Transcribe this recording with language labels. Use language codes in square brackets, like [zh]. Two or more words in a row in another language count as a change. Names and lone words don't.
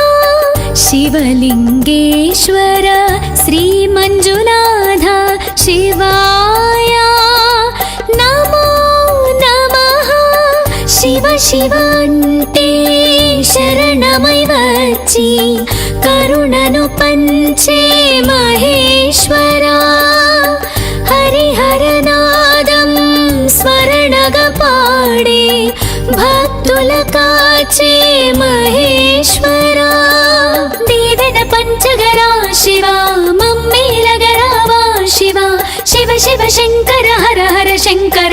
[sa] शिवलिङ्गेश्वर श्रीमञ्जुनाथ शिवाय नमो नमः शिव शिव [te] అంటే శరణమై వచ్చి కరుణను పంచే మహేశ్వరా హరిహరనాదం స్మరణగా పాడే భక్తుల కాచే మహేశ్వరా దీవెన పంచగరా శివ మమ్మేలగరావా శివ శివ శివ శంకర హర హర శంకర